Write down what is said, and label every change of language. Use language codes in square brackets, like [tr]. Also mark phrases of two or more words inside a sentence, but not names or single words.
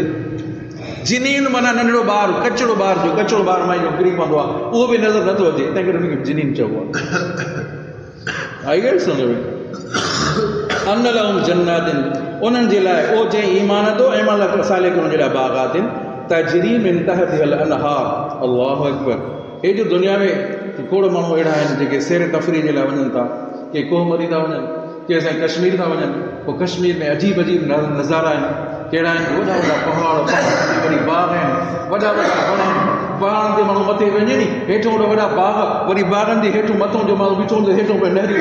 [sd] जिनीन माना नंढड़ो ॿारु, कचड़ो ॿारु माई जो किरी पवंदो आहे, उहो बि नज़र नथो अचे। तंहिं करे हुनखे जिनीन चइबो आहे। आई ॻाल्हि सम्झ में? [ar] أن لهم جنات [sd] उन्हनि जे लाइ ओ जंहिं ईमान दो ऐं अमल सालिह कयो उन जे लाइ बाग़ातिन [ar] تجري من تحتها الأنهار. الله أكبر. [sd] हे जो दुनिया में खोड़ माण्हू अहिड़ा आहिनि जेके सैर तफ़रीह जे लाइ वञनि था, के कोहमरी था वञनि, के असांजे कश्मीर था वञनि। पोइ कश्मीर में अजीब अजीब नज़ारा आहिनि। कहिड़ा आहिनि? वॾा वॾा पहाड़, वरी बाग आहिनि, वॾा वॾा वण आहिनि। पहाड़नि ते माण्हू मथे वञे नी, हेठों वॾा बाग, वरी बागनि जे हेठों मथां जो माण्हू बीठो हूंदो हेठों पिया नहरियूं।